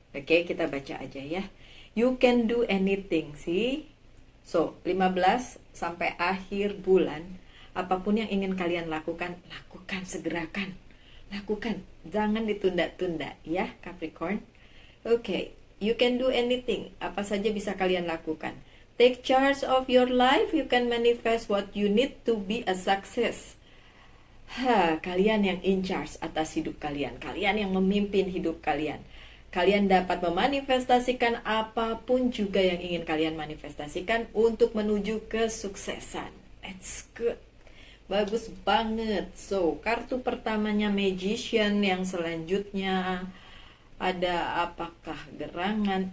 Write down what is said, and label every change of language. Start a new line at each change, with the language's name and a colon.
Indonesian: Oke, kita baca aja ya.
English: You can do anything,
Indonesian: sih. So, 15 sampai akhir bulan, apapun yang ingin kalian lakukan, lakukan, segerakan. Lakukan, jangan ditunda-tunda ya Capricorn. Oke,
English: you can do anything.
Indonesian: Apa saja bisa kalian lakukan.
English: Take charge of your life. You can manifest what you need to be a success.
Indonesian: Kalian yang in charge atas hidup kalian. Kalian yang memimpin hidup kalian. Kalian dapat memanifestasikan apapun juga yang ingin kalian manifestasikan untuk menuju kesuksesan.
English: That's good.
Indonesian: Bagus banget. So, kartu pertamanya Magician, yang selanjutnya ada apakah gerangan?